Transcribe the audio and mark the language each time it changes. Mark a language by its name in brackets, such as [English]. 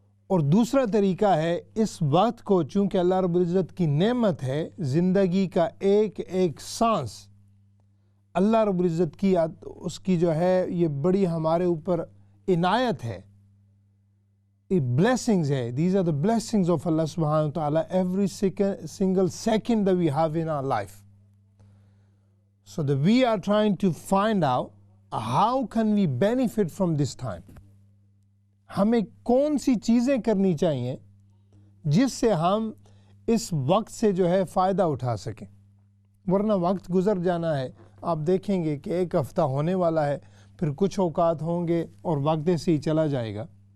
[Urdu] اور دوسرا طریقہ ہے اس وقت کو، چونکہ اللہ رب العزت کی نعمت ہے، زندگی کا ایک ایک سانس اللہ رب العزت کی اس کی جو ہے یہ بڑی ہمارے اوپر عنایت ہے، یہ blessings ہے. [English] These are the blessings of Allah subhanahu wa ta'ala every single second that we have in our life. So that we are trying to find out how can we benefit from this time. [Urdu] ہمیں کون سی چیزیں کرنی چاہیے جس سے ہم اس وقت سے جو ہے فائدہ اٹھا سکیں، ورنہ وقت گزر جانا ہے. آپ دیکھیں گے کہ ایک ہفتہ ہونے والا ہے، پھر کچھ اوقات ہوں گے اور وقت سے ہی چلا جائے گا.